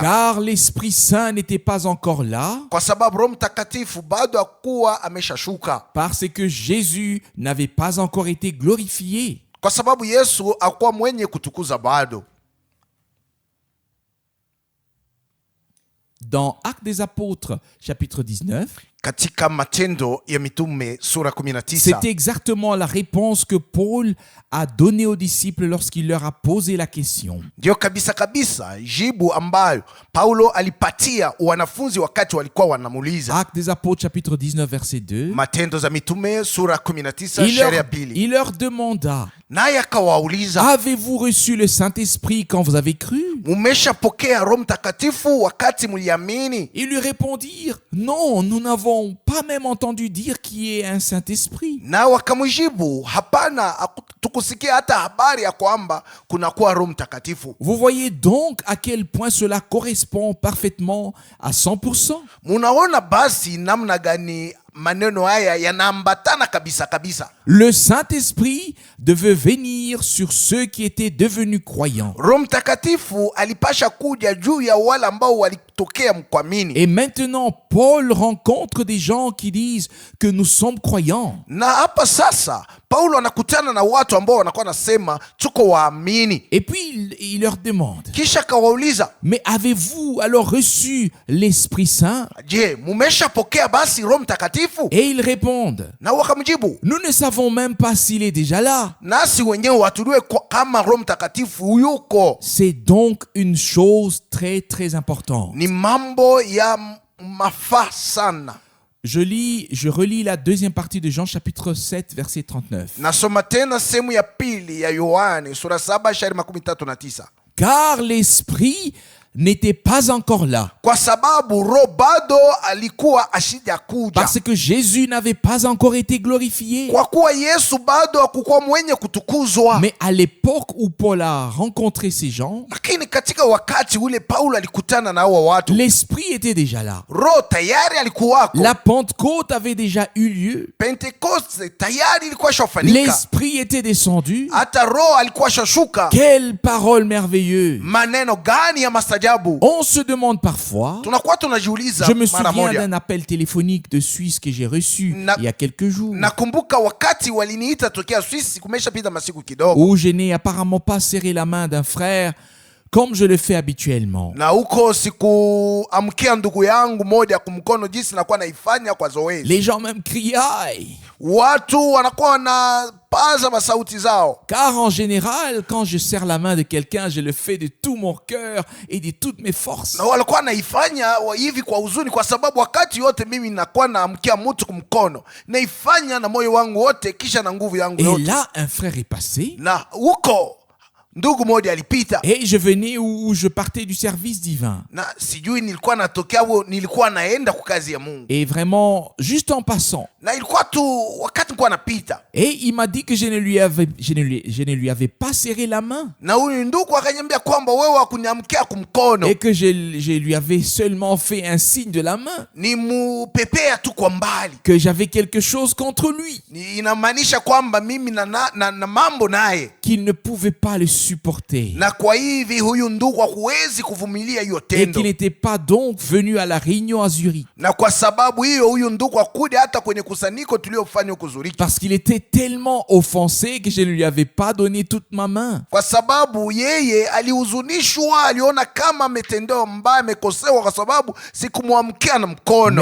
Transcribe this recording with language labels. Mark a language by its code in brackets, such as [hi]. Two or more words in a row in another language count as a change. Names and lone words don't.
[fr] Car l'Esprit Saint n'était pas encore là. [sw] Kwa sababu Roho Mtakatifu bado hakuwa ameshashuka. [fr] Parce que Jésus n'avait pas encore été glorifié. [sw] Kwa sababu Yesu hakuwa mwenye kutukuza bado. [fr] Dans Actes des Apôtres chapitre 19, [sw] katika Matendo ya Mitume sura 19, [fr] c'est exactement la réponse que Paul a donnée aux disciples lorsqu'il leur a posé la question. [sw] Ndio kabisa kabisa jibu ambayo Paulo alipatia wanafunzi wakati walikuwa wanamuuliza. [fr] Actes des Apôtres chapitre 19 verset 2. [sw] Matendo za Mitume sura 19 shairi ya pili. [fr] Il leur demanda, [sw] naye akawauliza, [fr] avez-vous reçu le Saint-Esprit quand vous avez cru? [sw] Mumeshapokea Roho Mtakatifu wakati mliamini? [fr] Ils lui répondirent, non, nous n'avons pas même entendu dire qu'il y ait un Saint-Esprit. [sw] Na wakamjibu, hapana, tukusikia hata habari ya kwamba kuna kuwa Roho Mtakatifu. [fr] Vous voyez donc à quel point cela correspond parfaitement à 100%. [sw] Munaona basi namna gani maneno haya yanaambatana kabisa kabisa. [fr] Le Saint-Esprit devait venir sur ceux qui étaient devenus croyants. [sw] Roho Mtakatifu alipasha kuja juu ya wale ambao walitokea mkuamini. [fr] Et maintenant Paul rencontre des gens qui disent que nous sommes croyants. [sw] Na hapa sasa Paulo anakutana na watu ambao wanakuwa nasema tuko waamini. [fr] Et puis il leur demande, [sw] kisha kawauliza, [fr] mais avez-vous alors reçu l'Esprit Saint? [sw] Je, mumeshapokea basi Roho Mtakatifu? [fr] Et ils répondent, [sw] na wakamjibu, [fr] nous ne savons même pas s'il est déjà là. [sw] Nasi wenyewe watujue kama Roho Mtakatifu yuko. [fr] C'est donc une chose très très importante. [sw] Ni mambo ya mafaa sana. [fr] Je relis la deuxième partie de Jean chapitre 7 verset 39. [sw] Nasoma tena sehemu ya pili ya Yohane sura 7 shairi 39. [fr] Car l'Esprit n'était pas encore là. [sw] kwa sababu roho bado alikuwa ashijakuja, [fr] Parce que Jésus n'avait pas encore été glorifié. [sw] kwa kuwa Yesu bado hakukuwa mwenye kutukuzwa. [fr] Mais à l'époque où Paul a rencontré ces gens, [sw] Lakini katika wakati ule Paulo alikutana na hao watu, [fr] l'Esprit était déjà là. [sw] roho tayari alikuwako. [fr] La Pentecôte avait déjà eu lieu. [sw] Pentekoste tayari ilikuwa shafanyika, [fr] L'Esprit était descendu. [sw] hata roho alikuwa shashuka. [fr] Quelle parole merveilleuse! [sw] Maneno gani ya mastajabu! [fr] On se demande parfois, [sw] Tunakuwa tunajiuliza [fr] je me [sw] mara [fr] souviens [sw] moja. [fr] d'un appel téléphonique de Suisse que j'ai reçu il y a quelques jours, [sw] Nakumbuka wakati waliniita tokea Swisi, kumeshapita masiku kidogo, [fr] où je n'ai apparemment pas serré la main d'un frère comme je le fais habituellement. [sw] na huko sikuamkia ndugu yangu moja kumkono jinsi nakuwa naifanya kwa zoezi. [fr] Les gens même criaient. [sw] Watu wanakuwa wanapaza masauti zao, [fr] Car en général, quand je serre la main de quelqu'un, je le fais de tout mon cœur et de toutes mes forces. [sw] na walikuwa naifanya hivi kwa huzuni, kwa sababu wakati yote mimi nakuwa naamkia mtu kumkono, naifanya na moyo wangu wote, kisha na nguvu yangu [fr] Et [sw] yote. [fr] là, un frère est passé [sw] Na huko ndugu moja alipita, [fr] et je venais où je partais du service divin. [sw] na sijui nilikuwa natokea au nilikuwa naenda kwa kazi ya Mungu, [fr] Et vraiment, juste en passant. [sw] na ilikuwa tu wakati nilikuwa napita, [fr] Et il m'a dit que je ne lui avais pas serré la main. [sw] na huyu ndugu akaniambia kwamba wewe hakuniamkia kumkono, [fr] Et que je lui avais seulement fait un signe de la main. [sw] ni mupepea tu kwa mbali. [fr] Que j'avais quelque chose contre lui. [sw] Inamaanisha kwamba mimi na mambo naye, [fr] Qu'il ne pouvait pas le supporter. [sw] na kwa hivi huyu ndugu hakuwezi kuvumilia hiyo [fr] Et [sw] tendo, [fr] qu'il n'était pas donc venu à la réunion à Zurich. [sw] na kwa sababu hiyo huyu ndugu hakuja hata kwenye kusanyiko tuliofanya huko Zurich, [fr] Parce qu'il était tellement offensé que je ne lui avais pas donné toute ma main. [sw] kwa sababu yeye alihuzunishwa, aliona kama ametendewa mbaya, amekosewa, kwa sababu sikumwamkia na mkono,